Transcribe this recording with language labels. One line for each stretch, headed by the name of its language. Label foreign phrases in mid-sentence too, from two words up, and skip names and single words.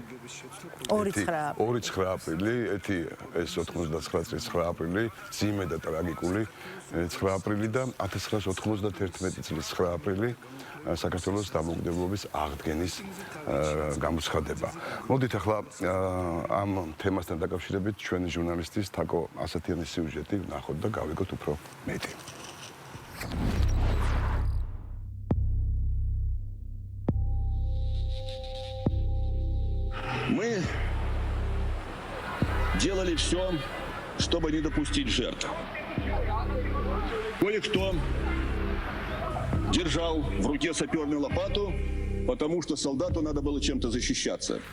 Georgian: 2-9 აპრილი, ერთი ეს 99 წლის 9 აპრილი, ძიმე და ტრაგიკული 9 აპრილი და 1991 წლის 9 აპრილი საქართველოს დამოუკიდებლობის აღდგენის გამოცხადება. მოდით ახლა ამ თემასთან დაკავშირებით ჩვენი ჟურნალისტის თაკო ასათიანის სიუჟეტი ვნახოთ და გავიგოთ უფრო მეტი.
Russian: Мы делали все, чтобы не допустить жертв. Кое-кто держал в руке саперную лопату, потому что солдату надо было чем-то защищаться.